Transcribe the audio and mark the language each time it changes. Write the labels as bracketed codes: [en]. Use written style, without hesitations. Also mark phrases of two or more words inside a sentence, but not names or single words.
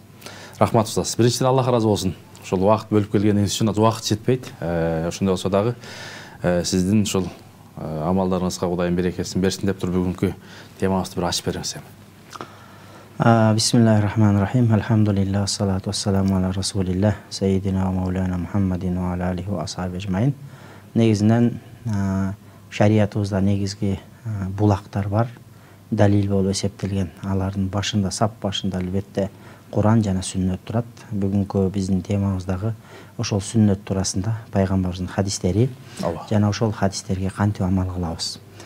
[ky] Рахмат устаз. Биринчиден Аллах разы болсун. Ушул убакыт бөлүп келгениңиз үчүн убакыт жетпейт. Ошондой болсо дагы сиздин ушул амалдарыңызга Кудайым берекесин берсин деп туруп бүгүнкү темабызды бир ачып бериңиз. [ar] Бисмиллахиррахманиррахим. الحمد لله صلاة والسلام على رسول الله سيدنا ومولانا محمد وعلى آله وأصحاب أجمعين. [ky] Негизинен шариятыбызда негизги булактар бар. Далил болуп эсептелген. Алардын башында, сап башында албетте Куран жана сүннөт турат. Бүгүнкү биздин темабыздагы ошол сүннөт туурасында пайгамбарыбыздын хадистери жана ошол хадистерге кантип амал кылабыз.